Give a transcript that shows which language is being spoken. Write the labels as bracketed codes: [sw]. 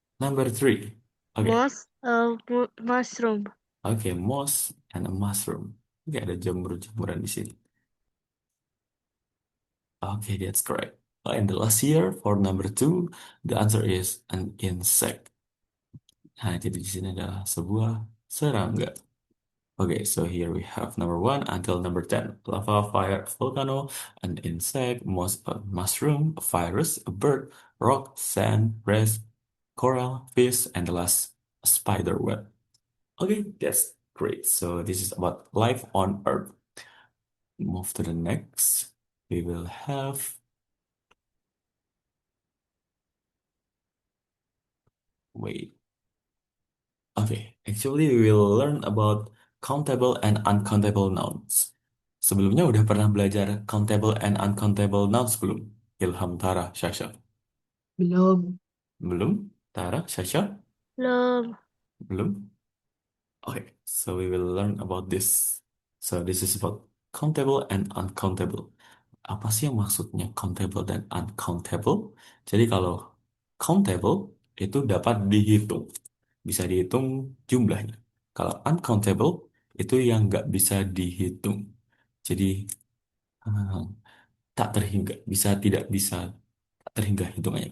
[en] Number 3. Okay. moss, mushroom. Okay, moss and a mushroom. Okay, [id] ada jamur-jamuran di sini. [en] Okay, that's correct. And the last here for number 2, the answer is an insect. [id] Nah, jadi di sini adalah sebuah serangga. [en] Okay, so here we have number 1 until number 10. Lava, fire, volcano, an insect, moss, a mushroom, a virus, a bird, rock, sand, grass, coral, fish, and the last, a spider web. Okay, that's great. So this is about life on Earth. Move to the next. We will have. Wait. Okay, actually we will learn about countable and uncountable nouns. [id] Sebelumnya udah pernah belajar countable and uncountable nouns belum? Ilham, Tara, Shasha. Belum. Belum? Tara, Shasha? Belum. Belum? [en] Okay, so we will learn about this. So this is about countable and uncountable. [id] Apa sih yang maksudnya countable dan uncountable? Jadi kalau countable itu dapat dihitung, bisa dihitung jumlahnya. Kalau uncountable itu yang nggak bisa dihitung. Jadi eh, tak terhingga, bisa tidak bisa tak terhingga hitungannya.